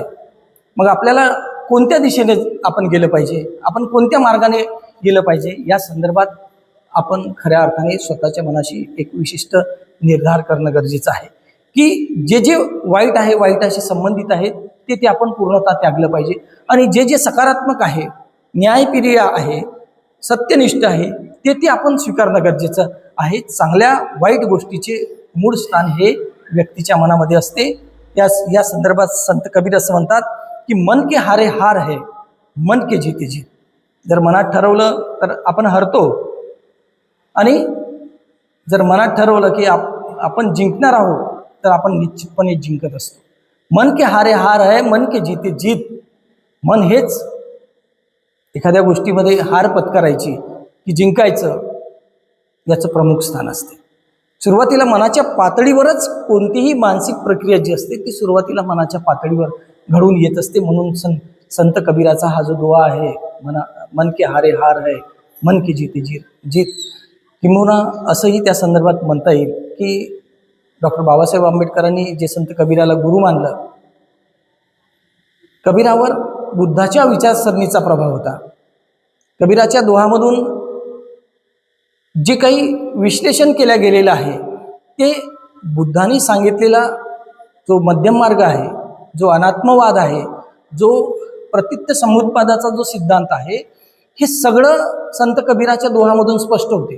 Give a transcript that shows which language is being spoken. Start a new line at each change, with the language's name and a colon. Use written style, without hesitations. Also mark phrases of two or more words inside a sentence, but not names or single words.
Marathi: मग आपल्याला कोणत्या दिशेने आपण गेलं पाहिजे, आपण कोणत्या मार्गाने गेलं पाहिजे, या संदर्भात आपण खऱ्या अर्थाने स्वतःच्या मनाशी एक विशिष्ट निर्धार करणं गरजेचं आहे की जे वाईट आहे, वाईटाशी संबंधित आहे ते आपण पूर्णतः त्यागलं पाहिजे आणि जे सकारात्मक आहे, न्यायप्रिय आहे, सत्यनिष्ठ आहे ते आपण स्वीकारणं गरजेचं आहे. चांगल्या वाईट गोष्टीचे मूळ स्थान हे व्यक्तीच्या मनामध्ये असते. या संदर्भात संत कबीर असं म्हणतात की
Hindi: मन के हारे हार है, मन के जीते जीत.
Marathi: जर मनात ठरवलं तर आपण हरतो आणि जर मनात ठरवलं की आपण जिंकणार आहोत तर आपण निश्चितपणे जिंकत असतो.
Hindi: मन के हारे हार है, मन के जीते जीत.
Marathi: मन हेच एखाद्या गोष्टीमध्ये हार पत्करायची की जिंकायचं याचं प्रमुख स्थान असते. सुरुवातीला मनाच्या पातळीवरच कोणतीही मानसिक प्रक्रिया जी असते ती सुरुवातीला मनाच्या पातळीवर घडून येत असते. म्हणून संत कबीराचा हा जो दुआ आहे,
Hindi: मन के हारे हार है, मन के जीते जीत,
Marathi: किंबहुना असंही त्या संदर्भात म्हणता येईल की डॉक्टर बाबासाहेब आंबेडकरांनी जे संत कबीराला गुरु मानलं, कबीरावर बुद्धाच्या विचारसरणीचा प्रभाव होता. कबीराच्या दोहामधून जे काही विश्लेषण केलं गेलेलं आहे ते बुद्धांनी सांगितलेला जो मध्यम मार्ग आहे, जो अनात्मवाद आहे, जो प्रतित्य समुत्पादाचा जो सिद्धांत आहे, हे सगळं संत कबीराच्या दोहामधून स्पष्ट होते.